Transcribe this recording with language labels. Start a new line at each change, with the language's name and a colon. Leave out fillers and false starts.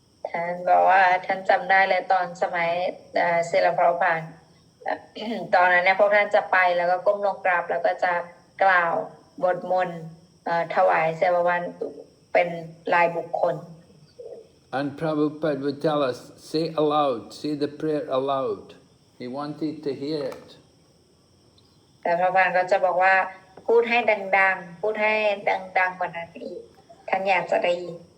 Thai: ท่านบอกว่าท่านจำได้เลยตอนสมัยศิลปพระพานตอนนั้นเนี่ยพวกท่านจะไปแล้วก็ก้มลงกราบแล้วก็จะกล่าวบทมนต์ถวายเสวาวันเป็นรายบุคคล
English: And Prabhupada would tell us, say aloud, say the prayer aloud. He wanted to hear it.
Thai: แต่พระพานก็จะบอกว่าพูดให้ดังๆพูดให้ดังๆกว่านั้นอีกท่านอยากจะได้ยิน